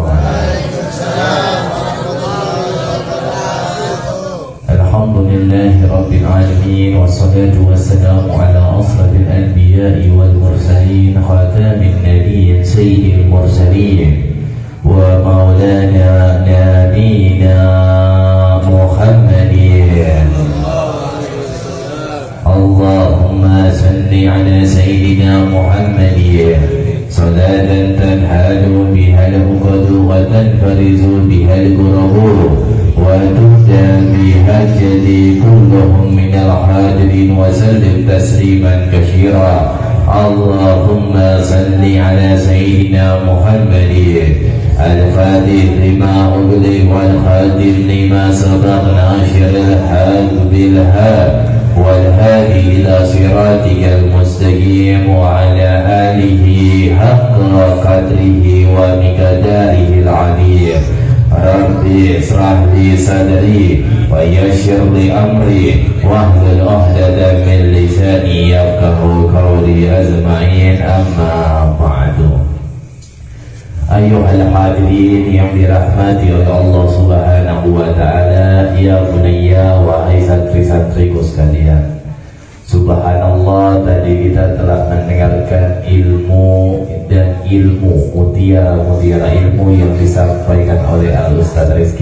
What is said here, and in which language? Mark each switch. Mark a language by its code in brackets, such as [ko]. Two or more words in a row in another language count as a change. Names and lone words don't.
[ar] الحمد لله رب العالمين، والصلاة والسلام على أشرف الأنبياء والمرسلين، خاتم النبيين سيد المرسلين، ومولانا نبينا محمد. اللهم صل على سيدنا محمد صلاة تنحل بها العقد وتنفرج بها الكرب وتهدى بها الجادي كلهم من الحاضرين وسلم تسليما كثيرا. اللهم صل على سيدنا محمد الفاتح لما أغلق والخاتم لما سبق ناصر الحق بالحق والهادي إلى صراطك المستقيم وعلى آله حق قدره ومقداره العظيم. ربي اشرح لي صدري ويسر لي أمري واحلل عقدة من لساني يفقهوا قولي أجمعين. أما بعد. أيها الحاضرين [id] yang dirahmati oleh [ar] الله سبحانه وتعالى, يا بني, [id] wahai santri-santriku sekalian. Subhanallah, tadi kita telah mendengarkan ilmu dan ilmu, mutiara ilmu yang disampaikan oleh Al-Ustaz Rizky.